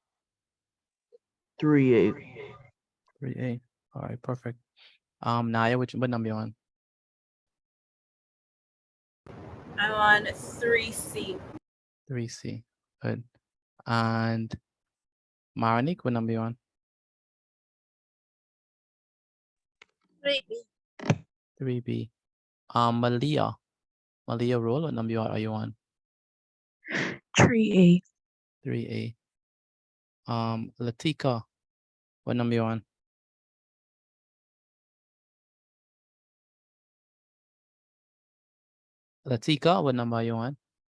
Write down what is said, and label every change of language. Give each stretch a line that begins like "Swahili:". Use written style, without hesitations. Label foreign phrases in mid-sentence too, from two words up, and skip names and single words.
English: 3A. 3A. All right, perfect. Naya, what number you on? I'm on 3C. 3C. Good. And Marnik, what number you on? 3B. 3B. Malia. Malia Roll, what number are you on? 3A. 3A. Latika, what number you on? Latika, what number are you on?